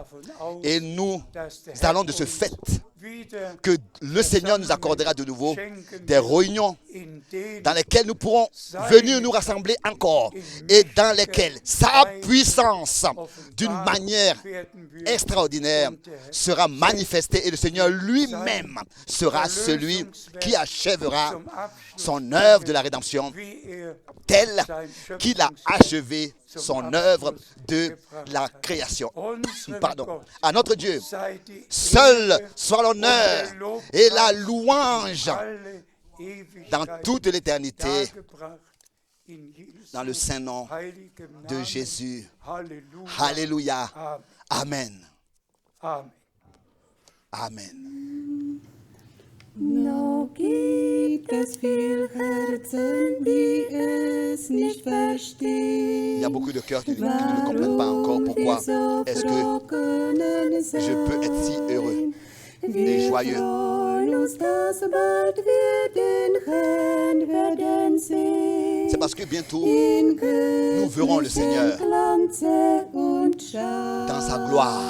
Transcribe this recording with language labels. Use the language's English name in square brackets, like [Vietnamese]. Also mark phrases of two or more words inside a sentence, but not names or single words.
[French] Et nous allons de ce fait que le Seigneur nous accordera de nouveau des réunions dans lesquelles nous pourrons venir nous rassembler encore et dans lesquelles sa puissance d'une manière extraordinaire sera manifestée et le Seigneur lui-même sera celui qui achèvera son œuvre de la rédemption telle qu'il a achevé son œuvre de la création. Pardon. À notre Dieu, seul soit l'honneur et la louange dans toute l'éternité, dans le saint nom de Jésus. Alléluia. Amen. Amen. [German] Noch gibt es viel Herzen, die es nicht verstehen. [French] Il y a beaucoup de cœurs qui ne comprennent pas encore pourquoi est-ce que je peux être si heureux et joyeux. C'est parce que bientôt, nous verrons le Seigneur dans sa gloire.